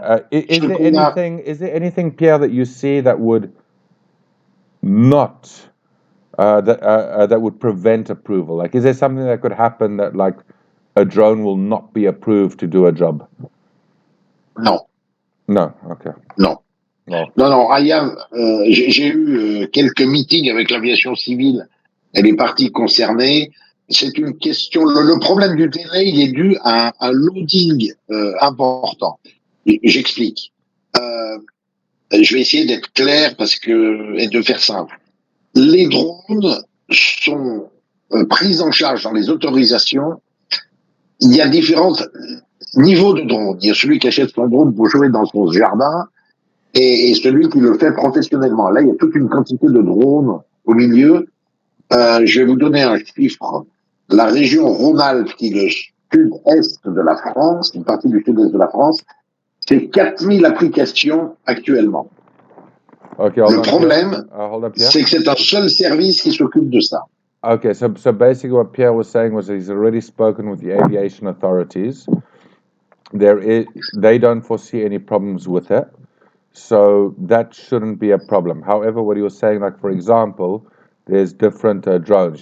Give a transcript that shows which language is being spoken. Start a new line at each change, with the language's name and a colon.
English: Is there anything, Pierre, that you see that would not that would prevent approval? Like, is there something that could happen that, like, a drone will not be approved to do a job?
French: Non.
English: No. Okay.
French: Non. Non. J'ai eu quelques meetings avec l'aviation civile et les parties concernées. C'est une question. Le problème du délai, il est dû à un loading important. J'explique. Je vais essayer d'être clair et de faire simple. Les drones sont pris en charge dans les autorisations. Il y a différents niveaux de drones. Il y a celui qui achète son drone pour jouer dans son jardin et celui qui le fait professionnellement. Là, il y a toute une quantité de drones au milieu. Je vais vous donner un chiffre. La région Rhône-Alpes, qui est le sud-est de la France, une partie du sud-est de la France, c'est 4000 applications actuellement.
English: Okay,
French: le problème, c'est que c'est un seul service qui s'occupe de ça.
English: Okay, so basically what Pierre was saying was he's already spoken with the aviation authorities. They don't foresee any problems with it, so that shouldn't be a problem. However, what he was saying, like, for example, there's different drones.